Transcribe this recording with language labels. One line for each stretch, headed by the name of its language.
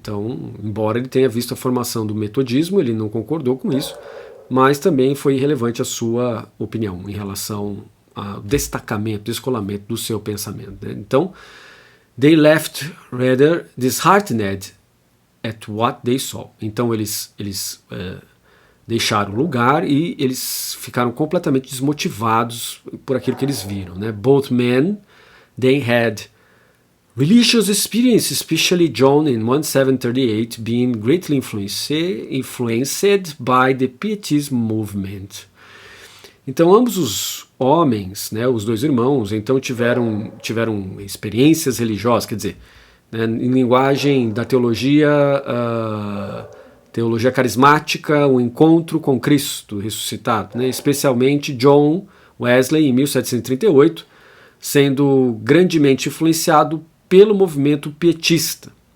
Portuguese: Então, embora ele tenha visto a formação do metodismo, ele não concordou com isso, mas também foi irrelevante a sua opinião em relação ao destacamento, descolamento do seu pensamento, né? Então,
English: they left rather disheartened at what they saw.
Portuguese: Então, eles deixaram o lugar e eles ficaram completamente desmotivados por aquilo que eles viram, né?
English: Both men, they had religious experience, especially John in 1738, being greatly influenced by the Pietism movement.
Portuguese: Então, ambos os homens, né, os dois irmãos, então tiveram experiências religiosas, quer dizer, né, em linguagem da teologia carismática, o encontro com Cristo ressuscitado, né, especialmente John Wesley, em 1738, sendo grandemente influenciado pelo movimento pietista.